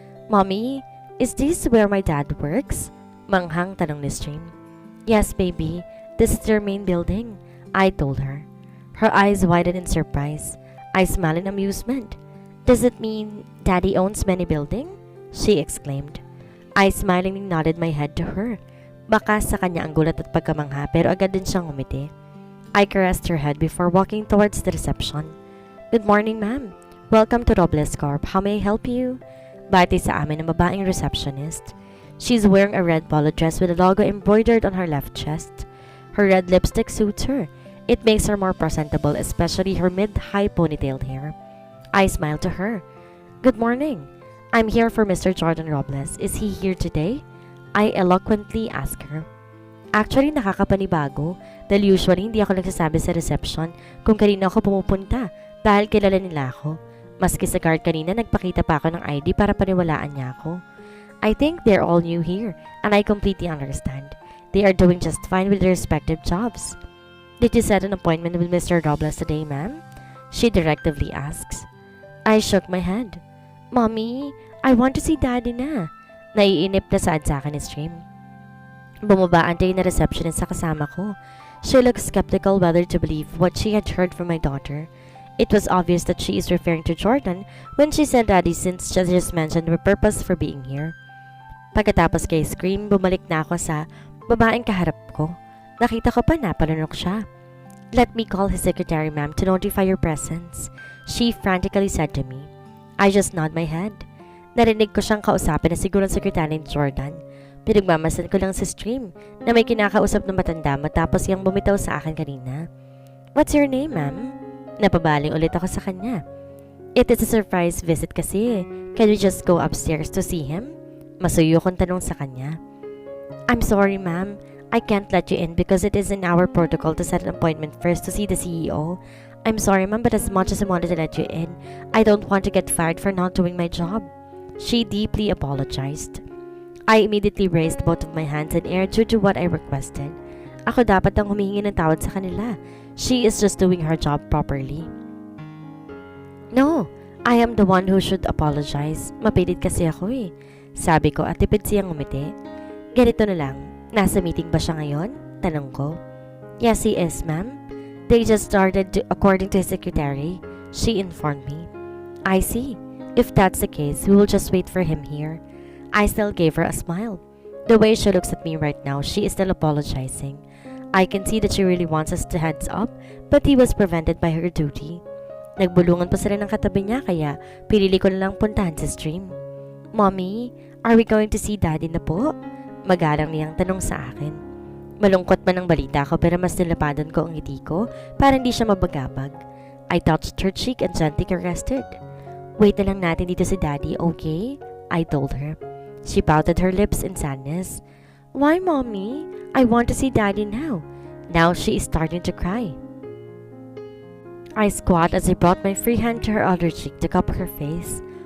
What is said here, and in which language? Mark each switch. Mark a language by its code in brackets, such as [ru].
[en] Mommy, is this where my dad works? [tl] Manghang tanong ni Stream. [en] Yes, baby. This is their main building, I told her. Her eyes widened in surprise. I smiled in amusement. Does it mean Daddy owns many buildings? She exclaimed. I smilingly nodded my head to her. [tl] Baka sa kanya ang gulat at pagkamangha pero agad din siyang umiti. [en] I caressed her head before walking towards the reception. Good morning, ma'am. Welcome to Robles Corp. How may I help you? [tl] Bati sa amin ng babaeng receptionist. [en] She's wearing a red polo dress with a logo embroidered on her left chest. Her red lipstick suits her. It makes her more presentable, especially her mid-high ponytailed hair. I smiled to her. Good morning. I'm here for Mr. Jordan Robles. Is he here today? I eloquently asked her. [tl] Actually, nakakapanibago dahil usually hindi ako nagsasabi sa reception kung kanina ako pumupunta dahil kilala nila ako. Maski sa guard kanina, nagpakita pa ako ng ID para paniwalaan niya ako. [en] I think they're all new here and I completely understand. They are doing just fine with their respective jobs. Did you set an appointment with Mr. Robles today, ma'am? She directively asks. I shook my head. Mommy, I want to see Daddy na. [tl] Naiinip na saad sa akin ni Stream. Bumaba ang day na receptionist sa kasama ko. [en] She looked skeptical whether to believe what she had heard from my daughter. It was obvious that she is referring to Jordan when she said Daddy since she just mentioned her purpose for being here. [tl] Pagkatapos kay Scream, bumalik na ako sa babaeng kaharap ko. Nakita ko pa na palunok siya. [en] Let me call his secretary, ma'am, to notify your presence, she frantically said to me. I just nod my head. [tl] Narinig ko siyang kausapin na siguro ang sekretary ni Jordan. Pinagmamasan ko lang sa stream na may kinakausap na matanda matapos yung bumitaw sa akin kanina. [en] What's your name, ma'am? [tl] Napabaling ulit ako sa kanya. [en] It is a surprise visit [tl] kasi. [en] Can we just go upstairs to see him? [tl] Masuyo kong tanong sa kanya. [en] I'm sorry, ma'am. I can't let you in because it is in our protocol to set an appointment first to see the CEO. I'm sorry, ma'am, but as much as I wanted to let you in, I don't want to get fired for not doing my job. She deeply apologized. I immediately raised both of my hands in air due to what I requested. [tl] Ako dapat ang humihingi ng tawad sa kanila. [en] She is just doing her job properly. No, I am the one who should apologize. [tl] Mapilit kasi ako eh. Sabi ko at tipid siyang umiti. Ganito na lang, nasa meeting ba siya ngayon? Tanong ko. [en] Yes, he is, ma'am. They just started according to his secretary. She informed me. I see. If that's the case, we will just wait for him here. I still gave her a smile. The way she looks at me right now, she is still apologizing. I can see that she really wants us to heads up, but he was prevented by her duty. [tl] Nagbulungan pa sila ng katabi niya kaya pinili ko na lang puntahan sa stream. [en] Mommy, are we going to see Daddy na po? [tl] Magalang niyang tanong sa akin. Malungkot man ang balita ko pero mas nilapadan ko ang ngiti ko para hindi siya mabagabag. [en] I touched her cheek and gently caressed it. [tl] Wait na lang natin dito si Daddy, [en] okay? I told her. She pouted her lips in sadness. Why, Mommy? I want to see Daddy now. Now she is starting to cry. I squat as I brought my free hand to her other cheek to cup her face.